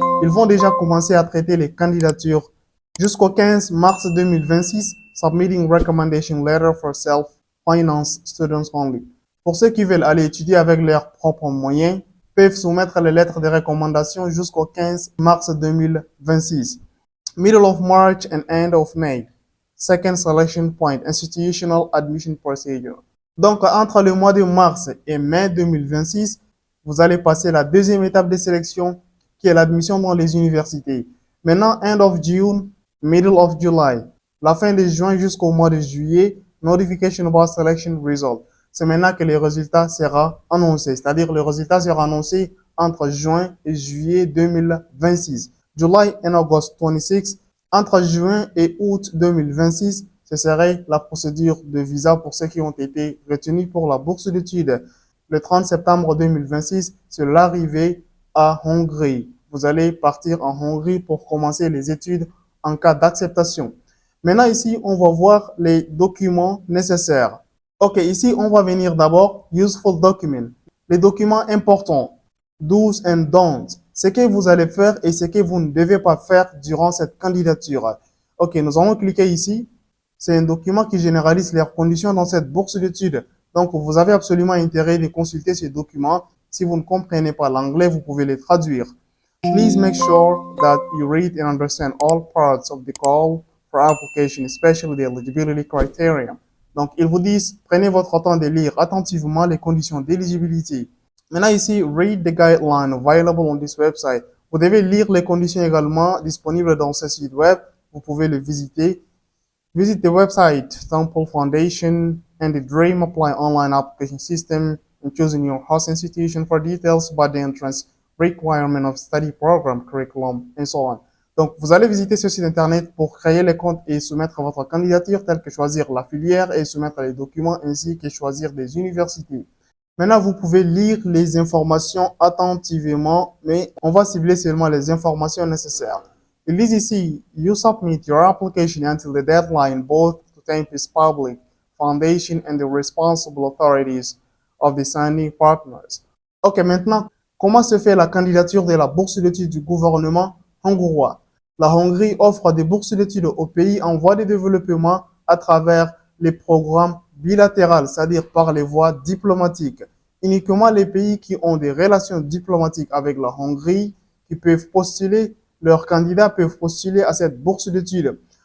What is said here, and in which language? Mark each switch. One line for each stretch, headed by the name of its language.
French: Ils vont déjà commencer à traiter les candidatures. Jusqu'au 15 mars 2026,
English: Submitting Recommendation Letter for Self-Finance Students Only.
French: Pour ceux qui veulent aller étudier avec leurs propres moyens, peuvent soumettre les lettres de recommandation jusqu'au 15 mars 2026.
English: Middle of March and end of May. Second Selection Point, Institutional Admission Procedure.
French: Donc, entre le mois de mars et mai 2026, vous allez passer la deuxième étape de sélection qui est l'admission dans les universités.
English: Maintenant, end of June, middle of July.
French: La fin de juin jusqu'au mois de juillet,
English: notification about selection result.
French: C'est maintenant que le résultat sera annoncé, c'est-à-dire le résultat sera annoncé entre juin et juillet 2026.
English: July and August 26,
French: entre juin et août 2026, ce serait la procédure de visa pour ceux qui ont été retenus pour la bourse d'études. Le 30 septembre 2026, c'est l'arrivée à Hongrie. Vous allez partir en Hongrie pour commencer les études en cas d'acceptation. Maintenant, ici, on va voir les documents nécessaires. Ok, ici, on va venir d'abord
English: Useful Document.
French: Les documents importants,
English: do's and don'ts,
French: ce que vous allez faire et ce que vous ne devez pas faire durant cette candidature. Ok, nous allons cliquer ici. C'est un document qui généralise les conditions dans cette bourse d'études. Donc, vous avez absolument intérêt de consulter ces documents. Si vous ne comprenez pas l'anglais, vous pouvez les traduire.
English: Please make sure that you read and understand all parts of the call for application, especially the eligibility criteria.
French: Donc, ils vous disent, prenez votre temps de lire attentivement les conditions d'éligibilité. Maintenant, ici,
English: read the guidelines available on this website.
French: Vous devez lire les conditions également disponibles dans ce site web. Vous pouvez le visiter.
English: Visit the website, Temple Foundation, and the Dream Apply online application system, and choosing your host institution for details about the entrance requirement of study program, curriculum, and so on.
French: Donc, vous allez visiter ce site internet pour créer les comptes et soumettre votre candidature, telle que choisir la filière et soumettre les documents, ainsi que choisir des universités. Maintenant, vous pouvez lire les informations attentivement, mais on va cibler seulement les informations nécessaires.
English: It is ici, you submit your application until the deadline, both to Tempest Public Foundation and the responsible authorities of the signing partners.
French: Ok, maintenant, comment se fait la candidature de la bourse d'études du gouvernement hongrois? La Hongrie offre des bourses d'études aux pays en voie de développement à travers les programmes bilatéraux, c'est-à-dire par les voies diplomatiques. Uniquement les pays qui ont des relations diplomatiques avec la Hongrie qui peuvent postuler, leurs candidats peuvent postuler à cette bourse d'études.